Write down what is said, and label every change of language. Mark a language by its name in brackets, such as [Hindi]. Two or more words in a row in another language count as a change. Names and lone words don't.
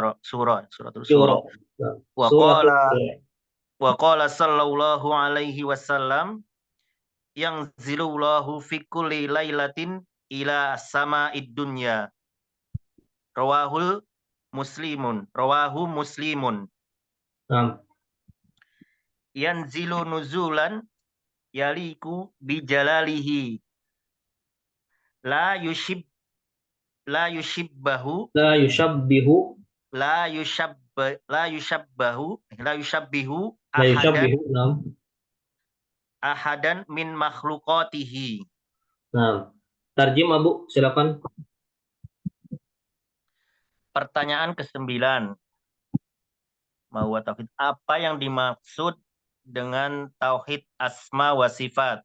[Arabic] وقال وقال صلى الله عليه وسلم ينزل الله في كل ليلة إلى السماء الدنيا. رواه مسلم. [Indonesian] Nah, [Arabic] ينزل نزولا يليق بجلاله لا يشب لا يشبهه لا يشبهه لا يشب لا يشبهه لا يشبهه لا يشبهه. [Indonesian] Nah, [Arabic] أحدا من مخلوقاته. [Indonesian] nah. Tarjim Abu, silakan. Pertanyaan ke-9. Bahwa tauhid, apa yang dimaksud dengan tauhid [Arabic] أسماء وصفات?